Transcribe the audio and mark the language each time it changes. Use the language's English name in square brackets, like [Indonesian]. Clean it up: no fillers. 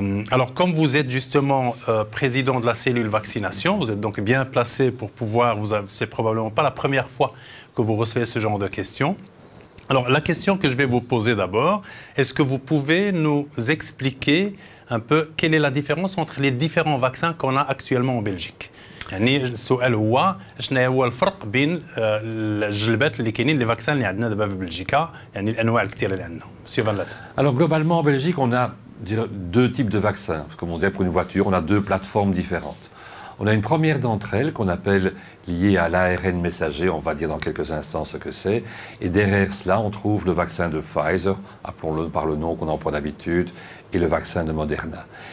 [French] Alors, comme vous êtes justement président de la cellule vaccination, vous êtes donc bien placé pour pouvoir, c'est probablement pas la première fois que vous recevez ce genre de questions. Alors, la question que je vais vous poser d'abord, est-ce que vous pouvez nous expliquer un peu quelle est la différence entre les différents vaccins qu'on a actuellement en Belgique? [Arabic] يعني السؤال هو شنو هو الفرق بين الجلبات اللي كاينين لي فاكسان اللي عندنا دابا في بلجيكا يعني الانواع الكثيره اللي عندنا. [French] Monsieur Van Latem. Alors globalement en Belgique, on a deux types de vaccins. Comme on dirait pour une voiture, on a deux plateformes différentes. On a une première d'entre elles qu'on appelle liée à l'ARN messager, on va dire dans quelques instants ce que c'est. Et derrière cela, on trouve le vaccin de Pfizer, appelons-le par le nom qu'on emploie d'habitude, et le vaccin de Moderna.